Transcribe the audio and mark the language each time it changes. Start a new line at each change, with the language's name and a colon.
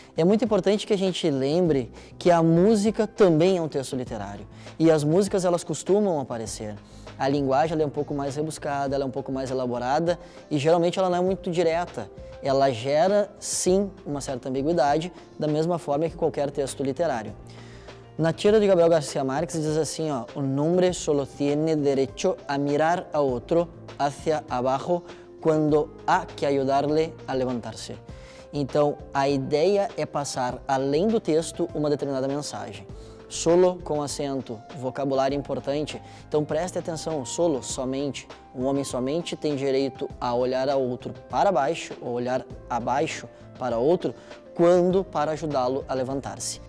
Portuguese: É muito importante que a gente lembre que a música também é um texto literário e as músicas elas costumam aparecer. A linguagem ela é um pouco mais rebuscada, ela é um pouco mais elaborada e geralmente ela não é muito direta. Ela gera, sim, uma certa ambiguidade, da mesma forma que qualquer texto literário. Na tira de Gabriel Garcia Marques diz assim, ó,
Spanish: un hombre solo tiene derecho a mirar a otro hacia abajo cuando há que ayudarle a levantar-se.
Portuguese: Então, a ideia é passar, além do texto, uma determinada mensagem. Solo com acento, vocabulário importante. Então, preste atenção, solo, somente. Um homem somente tem direito a olhar a outro para baixo, ou olhar abaixo para outro, quando para ajudá-lo a levantar-se.